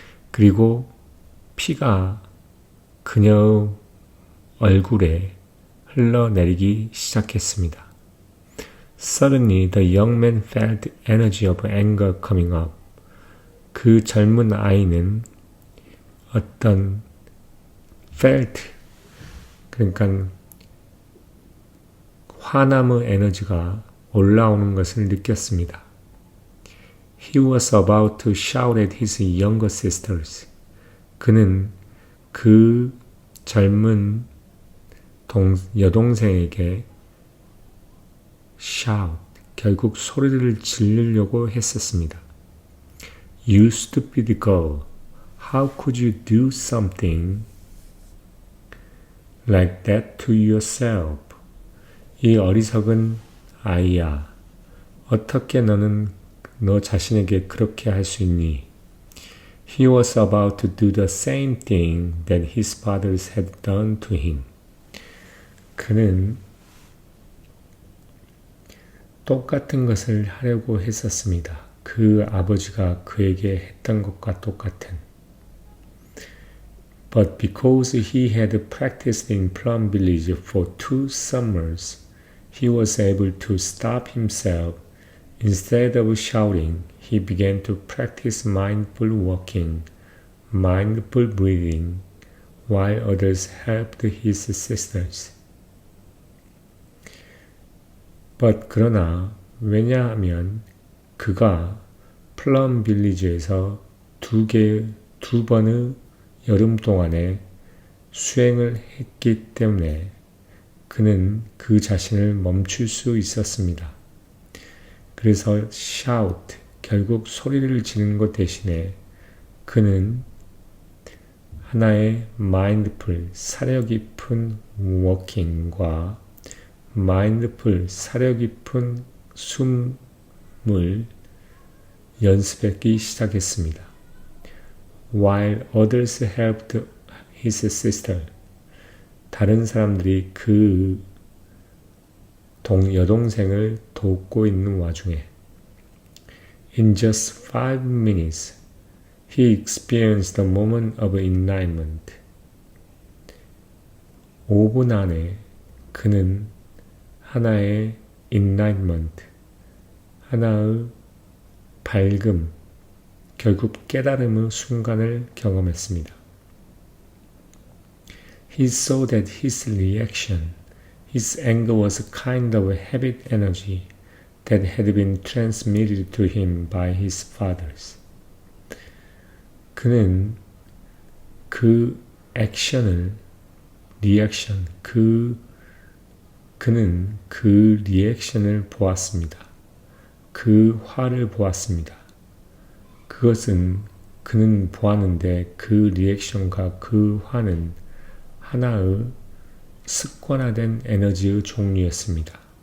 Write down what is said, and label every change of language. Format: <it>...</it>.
<ko>그리고 피가 그녀의 얼굴에 흘러내리기 시작했습니다.</ko> <en>Suddenly the young man felt the energy of anger coming up.</en> <ko>그 젊은 아이는 어떤 felt, 그러니까 화남의 에너지가 올라오는 것을 느꼈습니다.</ko> <en>He was about to shout at his younger sisters.</en> <ko>그는 그 젊은 여동생에게 shout, 결국 소리를 지르려고 했었습니다.</ko> <en>You stupid girl, how could you do something like that to yourself?</en> <ko>이 어리석은 아이야, 어떻게 너는 너 자신에게 그렇게 할 수 있니?</ko> <en>He was about to do the same thing that his fathers had done to him.</en> <ko>그는 똑같은 것을 하려고 했었습니다. 그 아버지가 그에게 했던 것과 똑같은.</ko> <en>But because he had practiced in Plum Village for 2 summers, he was able to stop himself. Instead of shouting, he began to practice mindful walking, mindful breathing, while others helped his sisters.</en> <ko>But 그러나 왜냐하면 그가 플럼 빌리지에서 두 번의 여름 동안에 수행을 했기 때문에 그는 그 자신을 멈출 수 있었습니다. 그래서 shout, 결국 소리를 지르는 것 대신에 그는 하나의 mindful, 사려 깊은 walking과 mindful, 사려 깊은 숨을 연습하기 시작했습니다.</ko> <en>While others helped his sister,</en> <ko>다른 사람들이 그 여동생을 돕고 있는 와중에</ko> <en>In just 5 minutes, he experienced a moment of enlightenment.</en> <ko>5분 안에 그는 하나의 enlightenment, 하나의 밝음, 결국 깨달음의 순간을 경험했습니다.</ko> <en>He saw that his reaction, his anger was a kind of habit energy that had been transmitted to him by his fathers.</en> <ko>그는 그 액션을, 그는 그 리액션을 보았습니다. 그 화를 보았습니다. 그것은 그는 보았는데 그 리액션과 그 화는 하나의 습관화된 에너지의 종류였습니다.</ko>